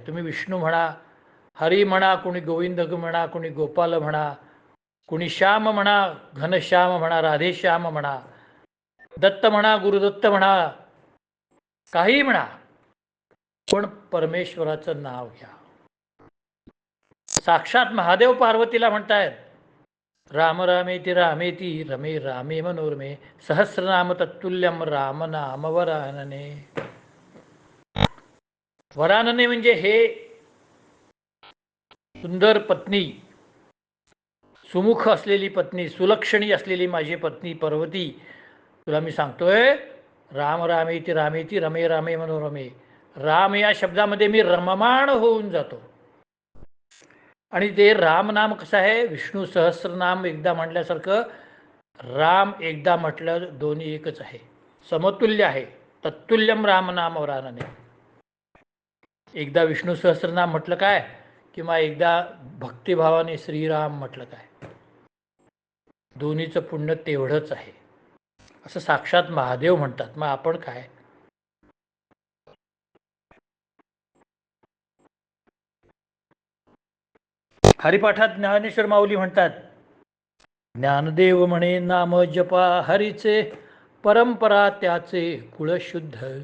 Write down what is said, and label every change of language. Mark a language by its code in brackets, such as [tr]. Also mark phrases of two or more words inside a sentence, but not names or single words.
[mr] तुम्ही विष्णू म्हणा, हरी म्हणा, कोणी गोविंद म्हणा, कोणी गोपाल म्हणा, कोणी श्याम म्हणा, घनश्याम म्हणा, राधेश्याम म्हणा, दत्त म्हणा, गुरुदत्त म्हणा, काही म्हणा, पण परमेश्वराचं नाव घ्या. साक्षात महादेव पार्वतीला म्हणतायत, [sa] राम रामेति रामेति रमे रामे मनोरमे सहस्रनाम तत्तुल्यम राम नाम वरानने. [mr] वरानने म्हणजे हे सुंदर पत्नी, सुमुख असलेली पत्नी, सुलक्षणी असलेली माझी पत्नी पार्वती, तुला मी सांगतोय, [sa] राम रामेति रामेति रमे रामे मनोरमे. [mr] राम या शब्दामध्ये मी रममाण होऊन जातो. आणि ते राम नाम कसं आहे, विष्णू सहस्रनाम एकदा म्हटल्यासारखं राम एकदा म्हटलं दोन्ही एकच आहे, समतुल्य आहे. [sa] तत्तुल्यम राम नाम वरानने. [mr] एकदा विष्णू सहस्रनाम म्हटलं काय किंवा एकदा भक्तिभावाने श्रीराम म्हटलं काय, दोन्हीचं पुण्य तेवढंच आहे असं साक्षात महादेव म्हणतात. मग आपण काय? हरिपाठात ज्ञानेश्वर माऊली म्हणतात, ज्ञानदेव म्हणे नाम जपा हरीचे, परंपरा त्याचे कुळ शुद्ध.